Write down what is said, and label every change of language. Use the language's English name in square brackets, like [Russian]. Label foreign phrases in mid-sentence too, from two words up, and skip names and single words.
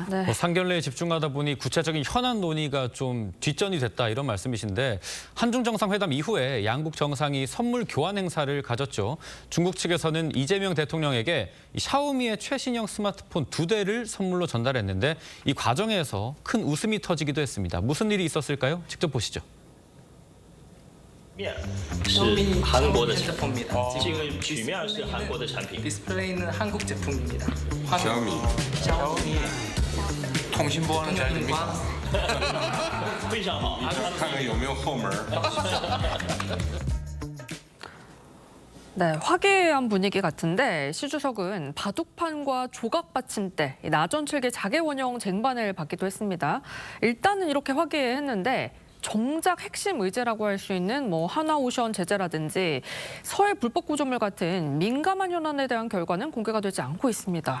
[Korean] 뭐 상견례에 집중하다 보니 구체적인 현안 논의가 좀 뒷전이 됐다 이런 말씀이신데 한중 정상회담 이후에 양국 정상이 선물 교환 행사를 가졌죠. 중국 측에서는 이재명 대통령에게 샤오미의 최신형 스마트폰 2대를 선물로 전달했는데 이 과정에서 큰 웃음이 터지기도 했습니다. 무슨 일이 있었을까요? 직접 보시죠. [Chinese] 是韩国的产品，这个曲面是韩国的产品。 [Korean] 디스플레이는 한국 제품입니다. 샤오미. 통신 보안은 잘 됩니까? [Chinese] 非常好。看看有没有后门。 [Korean] 네, 화기애애한 분위기 같은데 시 주석은 바둑판과 조각 받침대, 나전칠계 자개 원형 쟁반을 받기도 했습니다. 일단은 이렇게 화기애애했는데 정작 핵심 의제라고 할 수 있는 뭐 한화오션 제재라든지 서해 불법 구조물 같은 민감한 현안에 대한 결과는 공개가 되지 않고 있습니다.